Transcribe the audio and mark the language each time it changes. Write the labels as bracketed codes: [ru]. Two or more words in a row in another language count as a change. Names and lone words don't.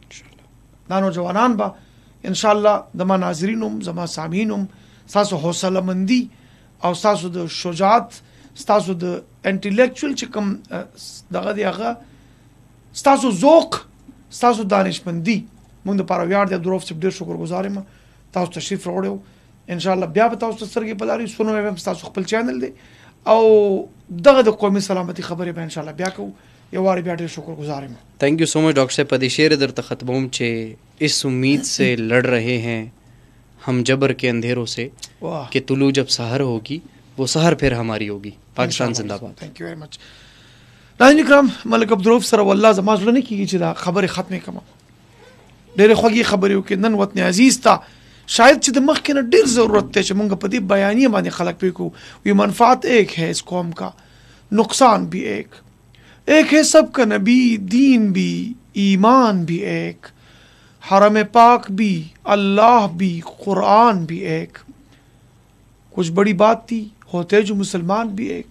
[ps] دا نوجوانان به انشاءالله زما ناظرین هم زما سامعین هم ستاسو حوصله مندي او ستاسو د شجاعت ستاسو د انټلیکچوال چې کوم دغه دی هغه ستاسو ذوق ستاسو دانشمندي موږ دپاره ویاړ دی. عبدالرؤف صاحب ډېر شکرګزار یم تاسو تشریف راوړی انشاءالله بیا به تاسو ته سترګې په لاري. سونو اف ام ستاسو خپل چینل دی او دغه د قومي سلامتي خبرې به انشاءالله بیا کوو. یو وارې بیا ډېر شکرګزار یم. [en] thank you so much doctor sahib. [ps] په دې شعر درته ختموم چې [ur] اس امید سے لڑ رہے ہیں ہم جبر کے اندھیروں سے کہ طلوع جب سحر ہوگی وہ سحر پھر ہماری ہوگی. پاکستان زندہ باد. [en] thank you very much. [ps] ناظرین کرام ملک عبدالرؤف سره والله زما زړه نه کېږي چې دا خبرې ختمې کړم. ډېرې خوږې خبرې وکړې نن وطن عزیز ته شاید چې د مخکې نه ډېر ضرورت دی چې موږ په دې بیانیه باندې خلک پوه کړو. [ur] وی منفعت ایک ہے اس قوم کا نقصان بھی ایک ہے سب کا نبی دین بھی ایمان بھی ایک حرم پاک بھی اللہ بھی قرآن بھی ایک. کچھ بڑی بات تھی ہوتے جو مسلمان بھی ایک.